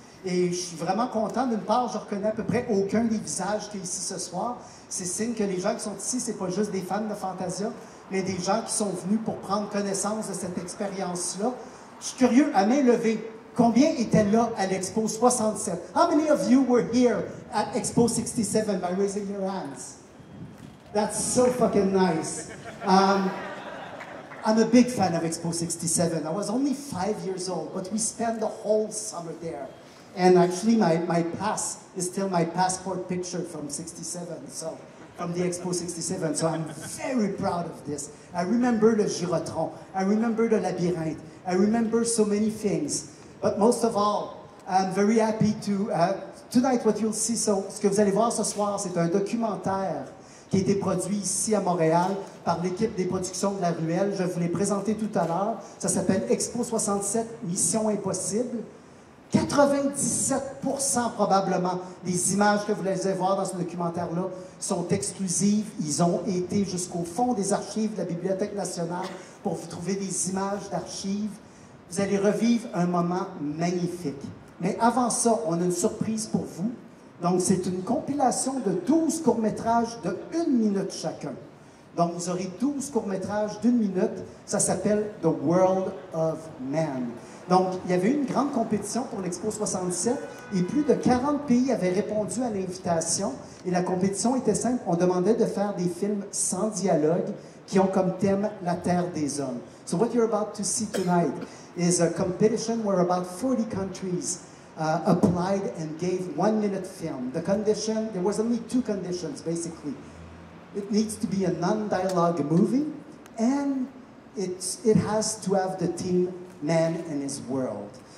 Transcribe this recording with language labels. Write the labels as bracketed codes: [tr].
[fr] Et je suis vraiment content. D'une part, je reconnais à peu près aucun des visages qui est ici ce soir. C'est signe que les gens qui sont ici, c'est pas juste des fans de Fantasia, mais des gens qui sont venus pour prendre connaissance de cette expérience-là. Je suis curieux, à main levée, combien étaient là à l'Expo 67? [en] How many of you were here at Expo 67 by raising your hands? That's so fucking nice. I'm a big fan of Expo 67. I was only 5 years old, but we spent the whole summer there. And actually, my pass is still my passport picture from 67, so from the Expo 67. So I'm very proud of this. I remember le Girotron. I remember the Labyrinthe. I remember so many things. But most of all, I'm very happy to... tonight, what you'll see, so, [fr] ce que vous allez voir ce soir, c'est un documentaire qui a été produit ici à Montréal par l'équipe des productions de La Ruelle. Je vous l'ai présenté tout à l'heure. Ça s'appelle Expo 67, Mission Impossible. 97% probablement des images que vous allez voir dans ce documentaire-là sont exclusives. Ils ont été jusqu'au fond des archives de la Bibliothèque nationale pour vous trouver des images d'archives. Vous allez revivre un moment magnifique. Mais avant ça, on a une surprise pour vous. Donc, c'est une compilation de 12 courts-métrages de 1 minute chacun. Donc, vous aurez 12 courts-métrages d'1 minute. Ça s'appelle The World of Man. Donc, il y avait une grande compétition pour l'Expo 67 et plus de 40 pays avaient répondu à l'invitation. Et la compétition était simple. On demandait de faire des films sans dialogue qui ont comme thème la Terre des hommes. [en] So what you're about to see tonight is a competition where about 40 countries applied and gave 1 minute film. The condition, there was only 2 conditions basically. It needs to be a non-dialogue movie and it has to have the theme Man and His World.